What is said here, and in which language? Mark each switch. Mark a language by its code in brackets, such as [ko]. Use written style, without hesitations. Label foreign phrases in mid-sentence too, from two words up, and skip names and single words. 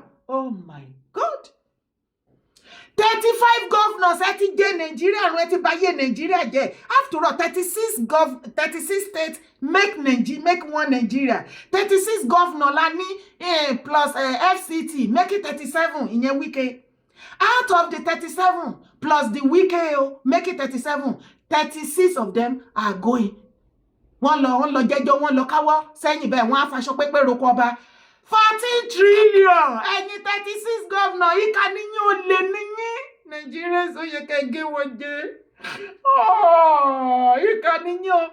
[en] Oh my God. [yo] 35 governors ẹ ti jẹ Nigeria run, ẹ ti báyé Nigeria jẹ́. [en] After all, 36 states make one Nigeria. [yo] 36 governor la ní [en] plus FCT make it 37 [yo] ìyẹn Wike. [en] Out of the 37 plus the Wike make it 37. 36 of them are going. [yo] Wọ́n lọ jẹ́jọ́, wọ́n lọ káwọ́ sẹ́yìn bẹ́ẹ̀, wọ́n á faṣọ pépé roko ọba. [en] 14 trillion. [yo] Ẹ̀yin 36 governor yìí ká níyìn ò lè níyìn. Nigerians ó yẹ kẹ́ gé wọn jẹ. Yìí ká níyìn o.